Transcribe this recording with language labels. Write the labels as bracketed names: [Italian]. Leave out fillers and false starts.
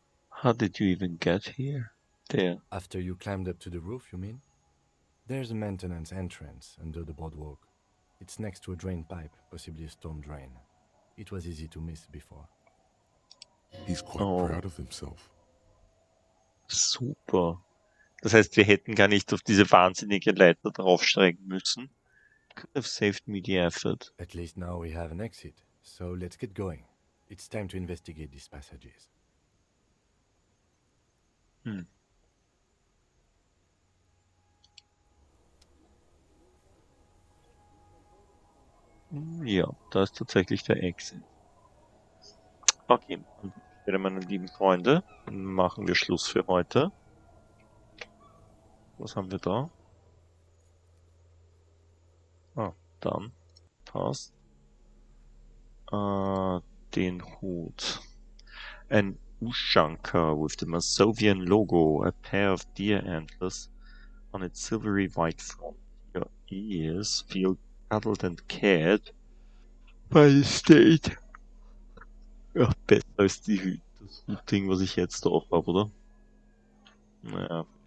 [English] How did you even get here? There. After you climbed up to the roof, you mean? There's a maintenance entrance under the boardwalk. It's next to a drain pipe, possibly a storm drain. It was easy to miss before. He's quite proud of himself. Super. [German] Das heißt, wir hätten gar nicht auf diese wahnsinnige Leiter draufsteigen müssen. [English] Could have saved me the effort. At least now we have an exit, so let's get going. It's time to investigate these passages. [German] Ja, da ist tatsächlich der Exit. Okay, an dieser Stelle, meine lieben Freunde, machen wir Schluss für heute. Was haben wir da? Ah, dann passt. Den Hut. [English] An Ushanka with the Masovian logo, a pair of deer antlers on its silvery white front. Your ears feel cuddled and cared by the state. [German] Ja, besser als das Hutding, was ich jetzt drauf habe, oder? Naja.